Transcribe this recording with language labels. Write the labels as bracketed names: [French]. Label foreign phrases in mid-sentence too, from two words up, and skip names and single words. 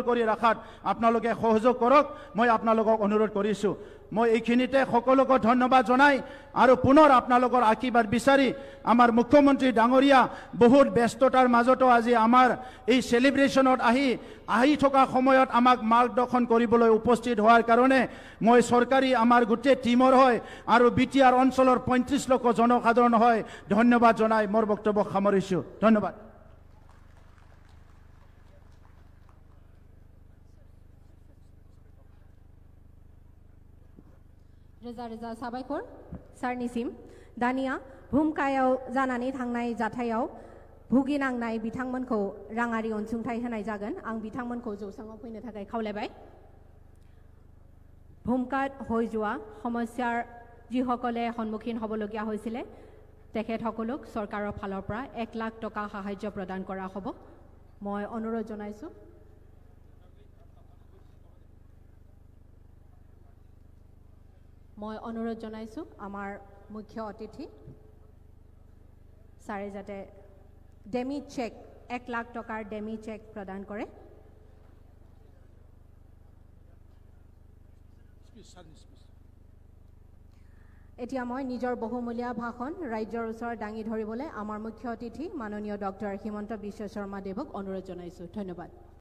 [Assamese] কৰি ৰাখাত আপোনালোকে সহযোগ কৰক মই আপোনালোকক অনুৰোধ কৰিছো মই এইখিনিতে সকলোকে ধন্যবাদ জনাই আৰু পুনৰ আপোনালোকৰ আশীৰ্বাদ বিচাৰি আমাৰ মুখ্যমন্ত্ৰী ডাঙৰীয়া বহুত ব্যস্ততাৰ মাজতো আজি আমাৰ এই সেলিব্ৰেশনত আহি থকা সময়ত আমাক মাৰ্গদৰ্শন কৰিবলৈ উপস্থিত হোৱাৰ কাৰণে মই চৰকাৰী আমাৰ গোটেই টিমৰ হয় আৰু বিটিআৰ অঞ্চলৰ 35 লক্ষ জনসাধাৰণ হয় ধন্যবাদ জনাই মোৰ বক্তব্য সামৰিছো ধন্যবাদ [Bodo] रोजा साबायखर सारनिसिम दानिया भुमकायाव जानानै थांनाय जाथायाव भुगिनांनाय बिथांमोनखौ राङारि अनसुंथाइ होनाय जागोन आं बिथांमोनखौ जौसाङाव फैनो थाखाय खावलायबाय [Assamese] भुमकात হৈ যোৱা সমস্যাৰ যিসকলে সন্মুখীন হ'বলগীয়া হৈছিলে তেখেতসকলক চৰকাৰৰ ফালৰ পৰা 1 লাখ টকা সাহায্য প্ৰদান কৰা হ'ব মই অনুৰোধ জনাইছো মই অনুৰোধ জনাইছো আমাৰ মুখ্য অতিথি সাৰে যাতে ডেমি চেক 1 লাখ টকাৰ ডেমি চেক প্ৰদান কৰে এতিয়া মই নিজৰ বহুমূলীয়া ভাষণ ৰাজ্যৰ ওচৰত দাঙি ধৰিবলৈ আমাৰ মুখ্য অতিথি মাননীয় ডক্টৰ হিমন্ত বিশ্ব শৰ্মা দেৱক অনুৰোধ জনাইছো ধন্যবাদ